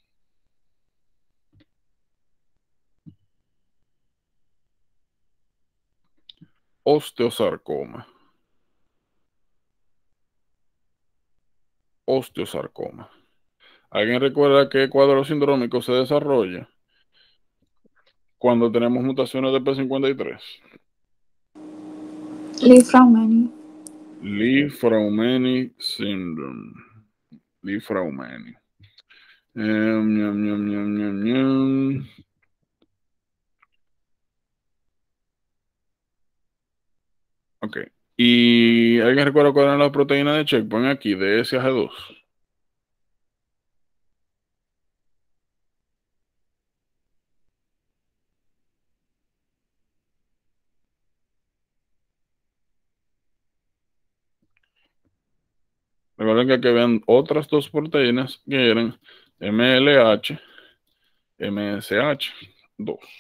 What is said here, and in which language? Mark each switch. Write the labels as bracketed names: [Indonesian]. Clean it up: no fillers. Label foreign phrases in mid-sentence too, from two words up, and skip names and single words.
[Spanish] Osteosarcoma. Osteosarcoma. ¿Alguien recuerda qué cuadro sindrómico se desarrolla cuando tenemos mutaciones de P53? Li-Fraumeni. Li-Fraumeni syndrome. Li-Fraumeni. Ñam, ñam, ñam, ñam, ñam. Ok. ¿Y alguien recuerda cuál era la proteína de checkpoint aquí, de SAG2? Recuerden que aquí habían otras dos proteínas que eran MLH, MSH2.